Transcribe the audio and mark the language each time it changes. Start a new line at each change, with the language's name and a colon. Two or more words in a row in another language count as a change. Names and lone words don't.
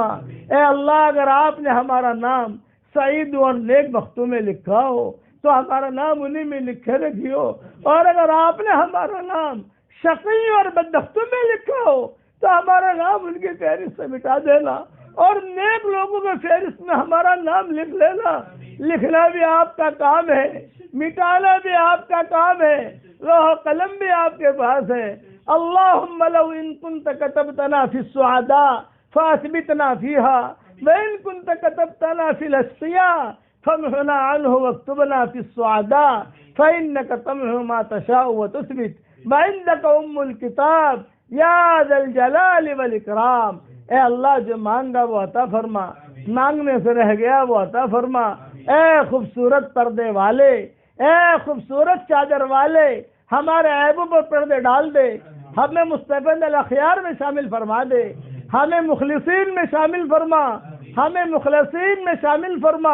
Urdu: اے اللہ اگر آپ نے ہمارا نام سعید اور نیک بختوں میں لکھا ہو تو ہمارا نام انہی میں لکھے رکھیو، اور اگر آپ نے ہمارا نام شقی اور بدبختوں میں لکھا ہو تو ہمارا نام ان کی فہرست سے مٹا دینا، اور نیک لوگوں کے فہرست میں ہمارا نام لکھ لینا۔ لکھنا بھی آپ کا کام ہے، مٹانا بھی آپ کا کام ہے۔ لوح قلم بھی آپ کے پاس ہے۔
Arabic: اللہم لو ان کنت کتبتنا فی السعداء فاثبتنا فیہا وان کنت کتبتنا فی الاشقیاء فامحنا عنہ واکتبنا فی السعداء فانک تمحو ما تشاء وتثبت وعندک ام الکتاب یا ذا الجلال والاکرام۔
Urdu: اے اللہ جو مانگا وہ عطا فرما، مانگنے سے رہ گیا وہ عطا فرما۔ اے خوبصورت پردے والے، اے خوبصورت چادر والے، ہمارے عیبوں پر پردے ڈال دے، ہمیں
Arabic: مستفید الاخیار
Urdu: میں شامل فرما دے، ہمیں مخلصین میں شامل فرما، ہمیں مخلصین میں شامل فرما۔